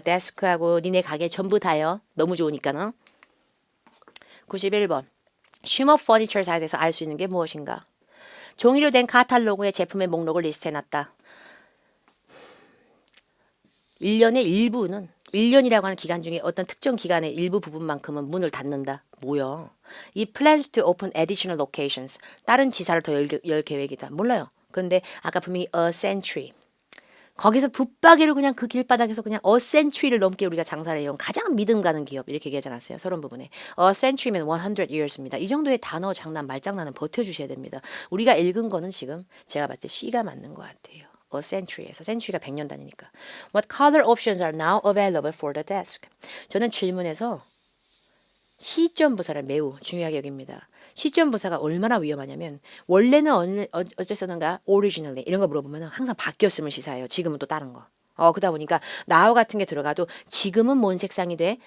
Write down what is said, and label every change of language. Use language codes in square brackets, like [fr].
[ko] 데스크하고 니네 가게 전부 다요. 너무 좋으니까는. 91번. 쉬머 퍼니처 사이트에서 알 수 있는 게 무엇인가? 종이로 된 카탈로그의 제품의 목록을 리스트해놨다. 1년의 일부는 1년이라고 하는 기간 중에 어떤 특정 기간의 일부 부분만큼은 문을 닫는다. 뭐야? [en] 이 plans to open additional locations. [ko] 다른 지사를 더 열 계획이다. 몰라요. 근데 아까 분명히 a century. 거기서 붙박이를 그냥 그 길바닥에서 그냥 a century를 넘게 우리가 장사를 해온 가장 믿음 가는 기업 이렇게 얘기하지 않았어요. 서론 부분에. a century면 100 years입니다. 이 정도의 단어 장난 말장난은 버텨주셔야 됩니다. 우리가 읽은 거는 지금 제가 봤을 때 C가 맞는 것 같아요. a century에서 century가 100년 단위니까. [en] What color options are now available for the desk? [ko] 저는 질문에서 시점 부사를 매우 중요하게 여깁니다. 시점 부사가 얼마나 위험하냐면 원래는 어쨌었는가 originally 이런 거 물어보면 항상 바뀌었음을 시사해요. 지금은 또 다른 거. 그러다 보니까 now 같은 게 들어가도 지금은 뭔 색상이 돼?